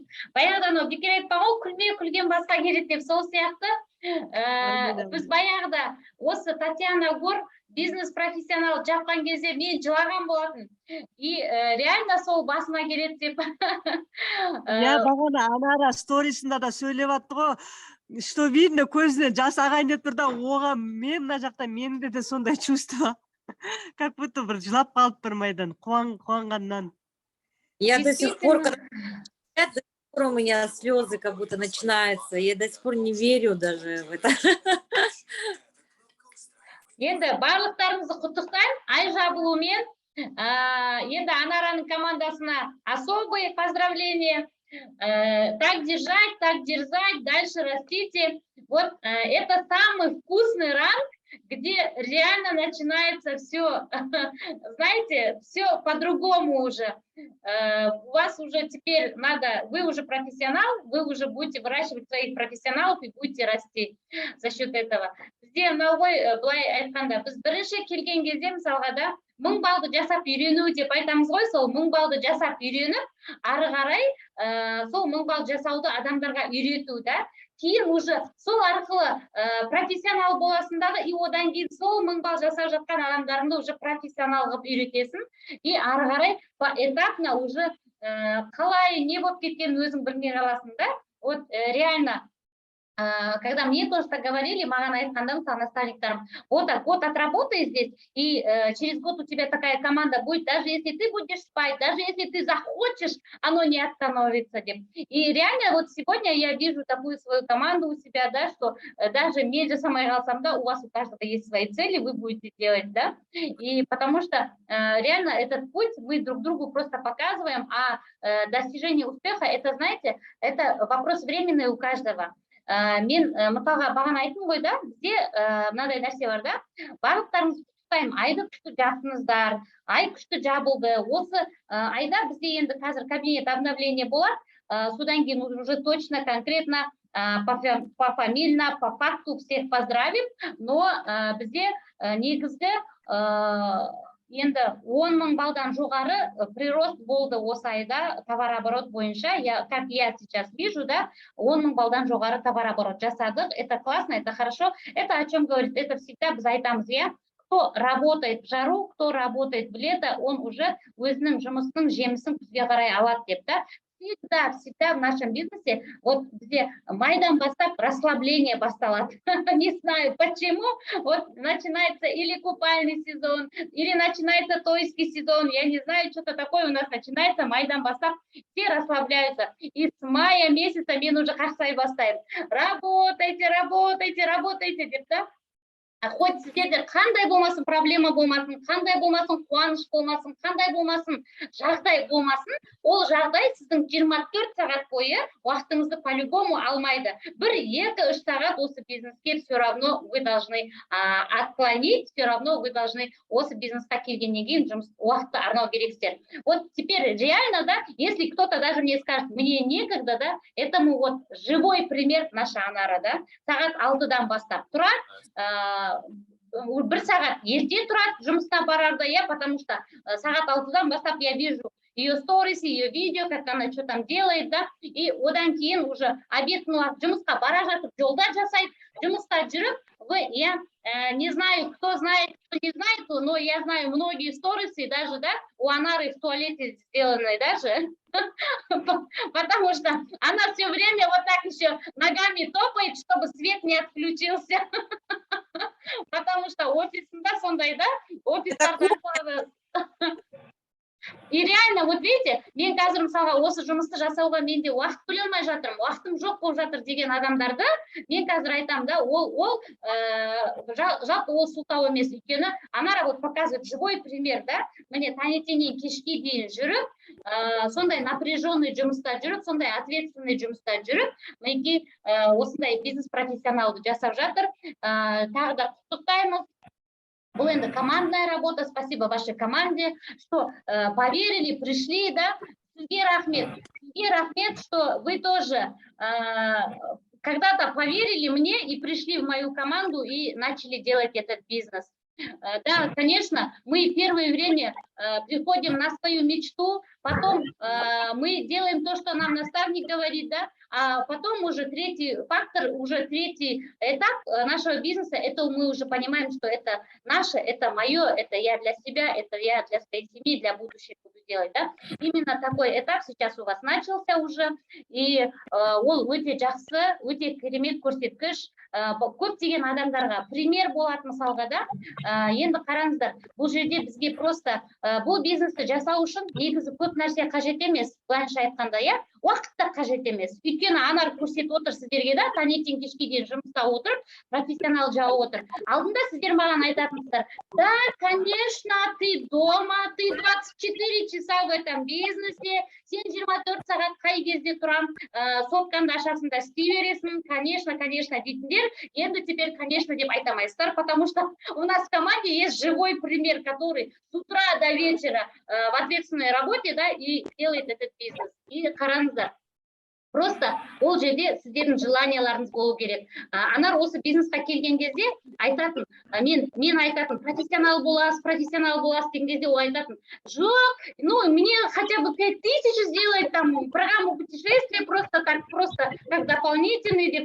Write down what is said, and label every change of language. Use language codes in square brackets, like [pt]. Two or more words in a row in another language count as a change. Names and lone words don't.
[kk] Баяғыдан о бекер айтпаған ғой, күлме күлген басқа келеді деп, сол сияқты біз баяғыда осы Татьяна Гор бизнес-профессионал жапқан кезде мен жылаған болатын. [ru] И реально [kk] сол басына келеді деп. Я бағана Анара сторисында да сөйлеп атты ғой. [ru] Что видно, [kk] көзінен жас ағайын деп тұр да, оған мен мына жақта менде де сондай чувство. [ru] Как будто [kk] бір жылап қалып бір майдан, қуанғаннан. [ru] Я до сих пор, у меня слезы как будто начинаются. Я до сих пор не верю даже в это. [kk] Енді барлықтарыңызды құттықтаймын, ай жабылуымен. Енді Анараның командасына [ru] особые поздравления. Так держать, так дерзать, дальше растите. Вот это самый вкусный ранг, где реально начинается все, знаете, все по-другому уже. У вас уже теперь надо, вы уже профессионал, вы уже будете выращивать своих профессионалов и будете расти за счет этого. [kk] Бізде мынауғой былай айтқанда, біз бірінші келген кезде мысалға да 1000 балды жасап үйрену деп айтамыз ғой, сол 1000 балды жасап үйреніп, ары қарай сол 1000 балды жасауды адамдарға үйрету да. Кейін уже сол арқылы профессионал боласындағы, и одан кейін сол 1000 балл жасап жатқан адамдарыңды уже профессионал қылып үйретесің. И ары қарай [ru] поэтапно уже [kk] қалай не болып кеткенін өзің білмей қаласың да. [ru] Вот реально, когда мне тоже так говорили, [kk] маған айтқанда наставниктарым, [ru] вот так, год отработай здесь, и через год у тебя такая команда будет, даже если ты будешь спать, даже если ты захочешь, оно не остановится. И реально вот сегодня я вижу такую свою команду у себя, да, что даже между самой голосом, да, у вас у каждого есть свои цели, вы будете делать, да, и потому что реально этот путь мы друг другу просто показываем, а достижение успеха, это, знаете, это вопрос временный у каждого. [kk] Мен мысалға бағана айттым ғой да, бізде мынадай нәрсе бар да, барлықтарыңызды құттықтаймын, айды күшті жаптыңыздар, ай күшті жабылды. Осы айда бізде енді қазір кабинет обновление болады, содан кейін [ru] уже точно, конкретно, пофамильно, по факту всех поздравим, но [kk] бізде негізгі енді 10.000 балдан жоғары прирост болды осы айда товарооборот бойынша. [ru] Как я сейчас вижу, [kk] да, 10.000 балдан жоғары товарооборот жасадық. [ru] Это классно, это хорошо. Это о чем говорит? Это всегда [kk] біз айтамыз, [ru] я. Кто работает в жару, кто работает в лето, он уже [kk] өзінің жұмысының жемісін күзге қарай алады деп, [ru] да. Всегда в нашем бизнесе, вот где [kk] майдан бастап [ru] расслабление басталады. Не знаю почему, вот начинается или купальный сезон, или начинается тойский сезон, я не знаю, что-то такое у нас начинается, [kk] майдан бастап, [ru] все расслабляются. И с мая месяца [kk] мен уже қарсай бастаймын. [ru] Работайте, работайте, работайте, деп, да? [kk] Хоть сіздерде қандай болмасын, проблема болмасын, қандай болмасын, қуаныш болмасын, қандай болмасын, жағдай болмасын, ол жағдай сіздің 24 сағат бойы уақытыңызды по-любому алмайды. 1-2-3 сағат осы бизнеске [ru] все равно вы должны отклонить, все равно вы должны [kk] осы бизнесқа келгеннен кейін жұмыс уақытты арнау керексіздер. [ru] Вот теперь реально, да, если кто-то даже мне скажет, мне некогда, да, этому вот живой пример наша Анара, да, [kk] сағат 6-дан бастап тұрады, 1 сағат ерте тұрады жұмысына барарда, [ru] я, потому что [kk] сағат 6-дан бастап [ru] я вижу ее сторис, ее видео, как она что там делает, да, и [kk] одан кейін [ru] уже обедный [kk] жұмысқа бара жатып, жолда жасайды, жұмыста жүріп, [ru] я не знаю, кто знает, кто не знает, но я знаю многие сторисы, даже, да, у Анары в туалете сделанные даже, потому что она все время вот так еще ногами топает, чтобы свет не отключился. Потому что [kk] офисында сондай, да, офистарда. [ru] И реально, вот видите, [kk] мен қазір мысалға осы жұмысты жасауға менде уақыт бөле алмай жатырмын, уақытым жоқ болып жатыр деген адамдарды мен қазір айтам, да, жалпы ол сылтау емес, өйткені Анара [ru] вот показывает живой пример, [kk] да, міне таңертеңнен кешке дейін жүріп, сондай напряженный жұмыста жүріп, сондай ответственный жұмыста жүріп, мінекей осындай бизнес-профессионалды жасап жатыр. Тағы да құттықтаймыз. Бұл енді [ru] командная работа, спасибо вашей команде, что поверили, пришли, [kk] да, сізге рахмет, [ru] что вы тоже когда-то поверили мне и пришли в мою команду и начали делать этот бизнес. Да, конечно, мы первое время приходим на свою мечту, потом мы делаем то, что нам наставник говорит, да, а потом уже третий фактор, уже третий этап нашего бизнеса, это мы уже понимаем, что это наше, это мое, это я для себя, это я для своей семьи, для будущего буду делать, да. Именно такой этап сейчас у вас начался уже, и [kk] ол өте жақсы, өте керемет көрсеткіш, көптеген адамдарға пример болады мысалға, да. Енді қараңыздар, бұл жерде бізге просто бұл бизнесті жасау үшін негізі көп нәрсе қажет емес, былайша айтқанда, иә, уақыт та қажет емес. Өйткені анар көрсетіп отыр сіздерге, да, таңертең кешке дейін жұмыста отырып, профессионал жауып отыр. Алдында сіздер маған айтатынсыздар: да, [ru] конечно, ты дома, ты 24 часа в этом бизнесе, [kk] сен 24 сағат қай кезде тұрам, соткаңды ашасың да істей бересің, [ru] конечно, [kk] дейтіндер, енді [ru] теперь, конечно, [kk] деп айтамайсыздар, [ru] потому что у нас в команде есть живой пример, который с утра до вечера в ответственной работе, да, и делает этот бизнес. [kk] И қараңыздар, [ru] просто ол [kk] жерде сіздердің желанияларыңыз болу керек. Анар осы бизнесқа келген кезде айтатын, мен айтатын, профессионал боласыз деген кезде ол айтатын: жоқ, [ru] ну, мне хотя бы 5000 сделать там программу путешествия, просто так, просто как дополнительный, деп, да?